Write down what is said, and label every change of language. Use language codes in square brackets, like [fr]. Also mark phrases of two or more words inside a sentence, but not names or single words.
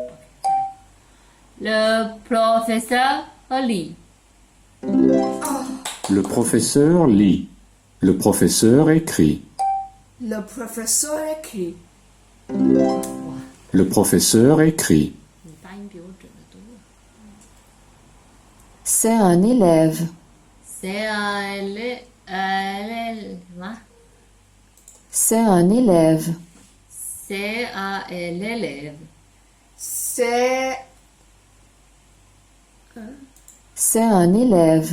[fr] Le professeur lit. Le professeur lit. Le professeur écrit. Le professeur écrit. Le professeur écrit. [zh] 你发音比我准的多。 [fr] C'est un élève. C'est un élève. [zh] 什么 [fr] C'est un élève. C'est un élève. C'est. C'est un élève.